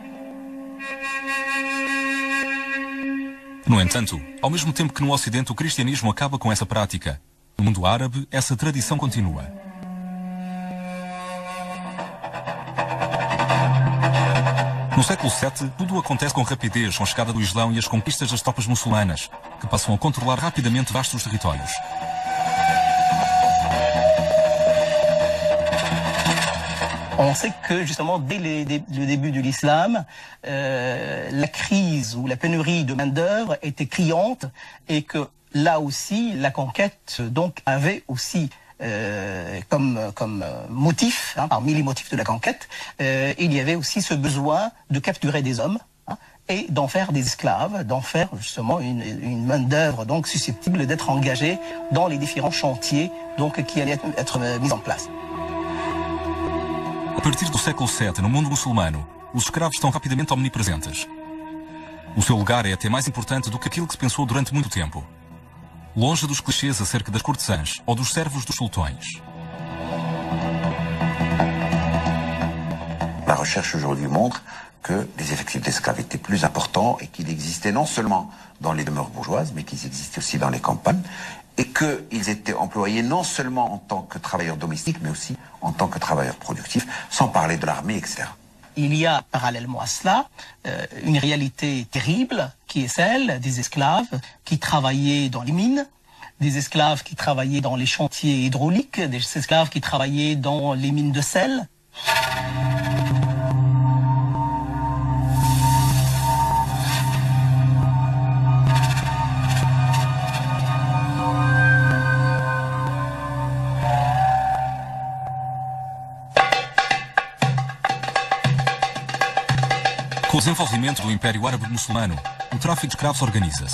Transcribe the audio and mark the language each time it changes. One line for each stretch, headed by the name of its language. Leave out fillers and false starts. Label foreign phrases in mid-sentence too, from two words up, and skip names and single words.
Portuguese: No entanto, ao mesmo tempo que no Ocidente o cristianismo acaba com essa prática, no mundo árabe essa tradição continua. No século VII, tudo acontece com rapidez com a chegada do Islão e as conquistas das tropas muçulmanas, que passam a controlar rapidamente vastos territórios.
French: On sait que justement dès le début de l'islam, la crise ou la pénurie de main-d'œuvre était criante et que là aussi la conquête donc avait aussi comme motif, parmi les motifs de la conquête, il y avait aussi ce besoin de capturer des hommes et d'en faire des esclaves, d'en faire justement une main-d'œuvre donc susceptible d'être engagée dans les différents chantiers donc qui allaient être mis en place.
Portuguese: A partir do século VII, no mundo muçulmano, os escravos estão rapidamente omnipresentes. O seu lugar é até mais importante do que aquilo que se pensou durante muito tempo. Longe dos clichês acerca das cortesãs ou dos servos dos sultões.
French: La recherche aujourd'hui montre que les effectifs d'esclaves étaient plus importants et qu'il existait non seulement dans les demeures bourgeoises, mais qu'ils existaient aussi dans les campagnes, et qu'ils étaient employés non seulement en tant que travailleurs domestiques, mais aussi en tant que travailleurs productifs, sans parler de l'armée, etc. Il y a parallèlement à cela une réalité terrible qui est celle des esclaves qui travaillaient dans les mines, des esclaves qui travaillaient dans les chantiers hydrauliques, des esclaves qui travaillaient dans les mines de sel.
Portuguese: Com o desenvolvimento do Império Árabe Muçulmano, o tráfico de escravos organiza-se.